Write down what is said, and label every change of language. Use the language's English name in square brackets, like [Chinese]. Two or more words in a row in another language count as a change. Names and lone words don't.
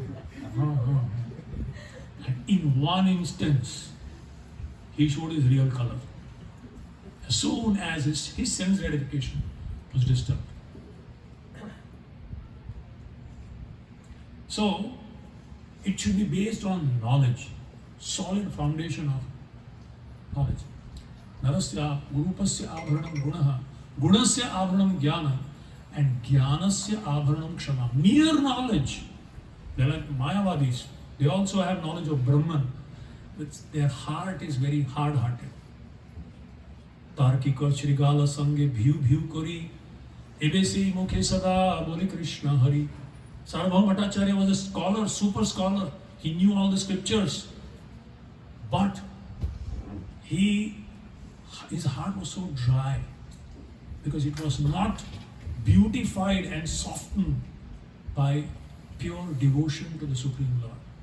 [English] And in one instance, he showed his real color. As soon as his sense gratification was disturbed. So, it should be based on knowledge, solid foundation of knowledge. [Sanskrit] नरस्य गुरुपस्य आभरणम् गुणः, गुणस्य आभरणम् ज्ञान, and ज्ञानस्य आभरणम् क्षमा. [English] Mere knowledge. They are like Mayavadis. They also have knowledge of Brahman, but their heart is very hard-hearted. [Bangla] তার্কিক শৃগাল সঙ্গে ভিউ করি এবেসি মুখে সদা বলি কৃষ্ণ হরি. [English] Sarvabhauma Bhattacharya was a scholar, super scholar. He knew all the scriptures. But his heart was so dry because it was not beautified and softened by pure devotion to the Supreme Lord.